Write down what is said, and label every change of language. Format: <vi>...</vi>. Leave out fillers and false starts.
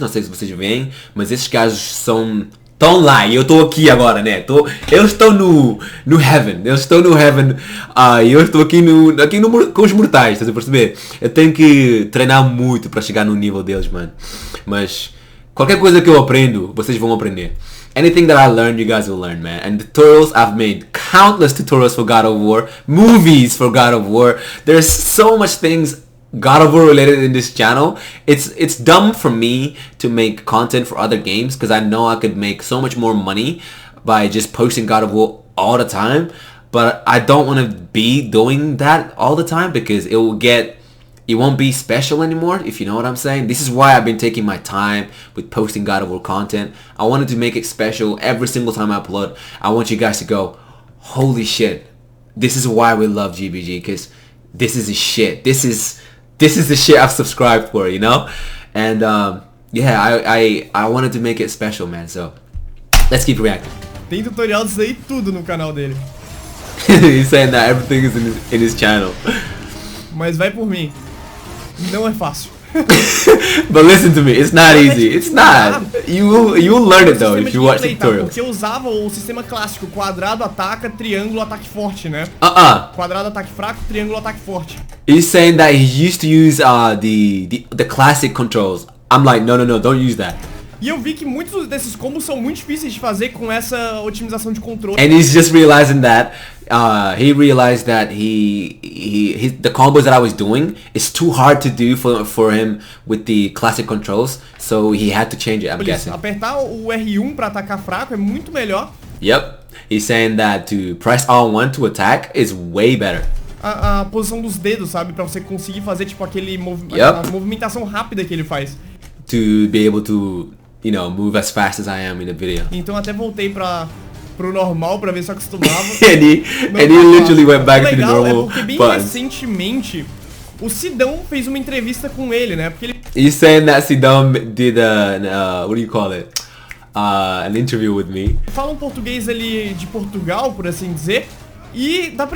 <pt>Não sei se vocês veem, mas esses gajos estão lá. E eu estou aqui agora, né? Eu estou no Heaven. Eu estou no Heaven. E eu estou aqui com os mortais, estás a perceber? Eu tenho que treinar muito para chegar no nível deles, mano. Mas qualquer coisa que eu aprendo, vocês vão aprender.</pt> <en>Anything that I learned, you guys will learn, man. And the tutorials, I've made countless tutorials for God of War, movies for God of War. There's so much things God of War related in this channel. It's dumb for me to make content for other games because I know I could make so much more money by just posting God of War all the time. But I don't want to be doing that all the time because it won't be special anymore, if you know what I'm saying. This is why I've been taking my time with posting God of War content. I wanted to make it special every single time I upload. I want you guys to go, holy shit, this is why we love GBG, because this is the shit. This is the shit I've subscribed for, you know? And I wanted to make it special, man. So let's keep reacting.</en> <pt>Tem tutorial disso aí tudo no canal dele.</pt> <en>He's saying that everything is in his channel.</en> <pt>Mas vai por mim. Não é fácil.</pt> <en>But listen to me, it's not easy. It's not. You will learn it though if you watch the tutorials.</en> <pt>Porque eu usava o sistema clássico, quadrado ataca, triângulo ataque forte, né? Quadrado ataque fraco, triângulo ataque forte.</pt> <en>He's saying that he used to use the classic controls. I'm like, no, don't use that.</en> <pt>E eu vi que muitos desses combos são muito difíceis de fazer com essa otimização de controle.</pt> <en>And he's just realizing that he realized that the combos that I was doing is too hard to do for him with the classic controls, so he had to change it, I'm guessing.</en> <pt>Apertar o R1 para atacar fraco é muito melhor.</pt> <en>Yep. He's saying that to press R1 to attack is way better.</en> <pt>A posição dos dedos, sabe, para você conseguir fazer tipo aquele a movimentação rápida que ele faz.</pt> <en>To be able to, move as fast as I am in the video.</en> <pt>Então até voltei pro normal pra ver se eu acostumava.</pt> <en>and he literally went back to the normal.</en> <pt>É porque bem recentemente o Sidão fez uma entrevista com ele, né? Porque ele</pt> <en>He's saying that Sidão did what do you call it? An interview with me.</en> <pt>Fala um português ali de Portugal, por assim dizer. E dá pra</pt>